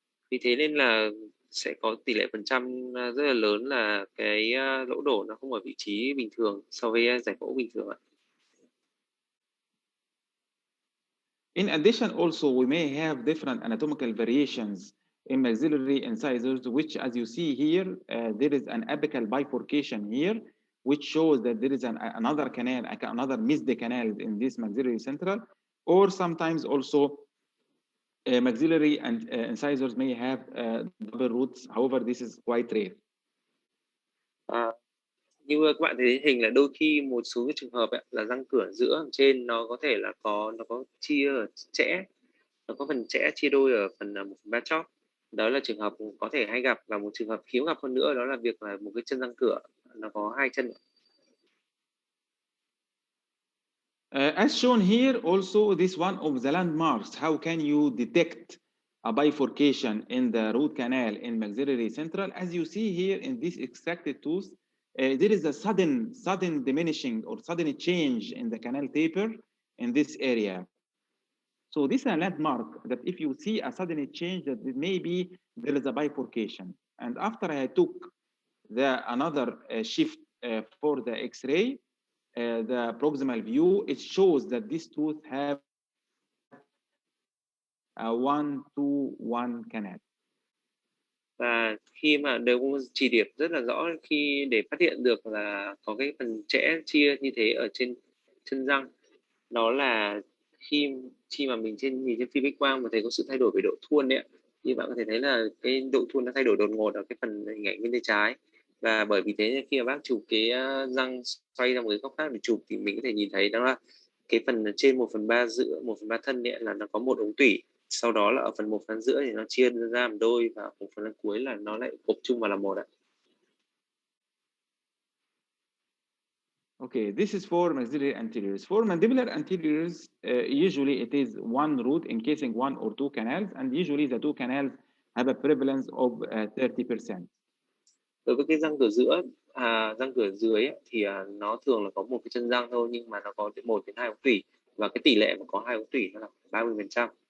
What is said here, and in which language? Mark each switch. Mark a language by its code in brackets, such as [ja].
[vi] Vì thế nên là sẽ có tỷ lệ phần trăm rất là lớn là cái lỗ đổ nó không ở vị trí bình thường so với giải phẫu bình thường ạ. [en] In addition, also we may have different anatomical variations in maxillary incisors, which, as you see here, there is an apical bifurcation here, which shows that there is another canal, another missed canal in this maxillary central, or sometimes also maxillary and incisors may have double roots. However, this is quite rare. [vi] Như các bạn thấy hình là đôi khi một số cái trường hợp ấy, là răng cửa giữa trên nó có thể là nó có chia chẽ, nó có phần chẽ chia đôi ở phần 1/3 chóp. Đó là trường hợp có thể hay gặp, và một trường hợp hiếm gặp hơn nữa đó là việc là một cái chân răng cửa nó có hai chân. [en] As shown here, also this one of the landmarks. How can you detect a bifurcation in the root canal in maxillary central? As you see here in this extracted tooth, there is a sudden diminishing or sudden change in the canal taper in this area. So this is a landmark that if you see a sudden change, that maybe there is a bifurcation. And after I took another shift for the X-ray, the proximal view, it shows that this tooth have a 1-2-1 canal. [vi] Và khi mà đều có một chỉ điểm rất là rõ khi để phát hiện được là có cái phần chẽ chia như thế ở trên chân răng, đó là khi mà mình nhìn trên phim X quang mà thấy có sự thay đổi về độ thuôn đấy, như bạn có thể thấy là cái độ thuôn nó thay đổi đột ngột ở cái phần hình ảnh bên tay trái, và bởi vì thế khi mà bác chụp cái răng xoay ra một cái góc khác để chụp thì mình có thể nhìn thấy đó là cái phần trên 1/3 giữa 1/3 thân ấy là nó có một ống tủy, sau đó là ở phần 1/2 thì nó chia ra một đôi, và ở phần cuối là nó lại gộp chung vào là một ạ. [en] Okay, this is for maxillary anteriors. For mandibular anteriors, usually it is one root encasing 1 or 2 canals, and usually the 2 canals have a prevalence of 30%. [vi] Đối với cái răng cửa giữa, răng cửa dưới ấy, thì nó thường là có một cái chân răng thôi, nhưng mà nó có 1 đến 2 ống tủy, và cái tỷ lệ mà có 2 ống tủy nó là 30%.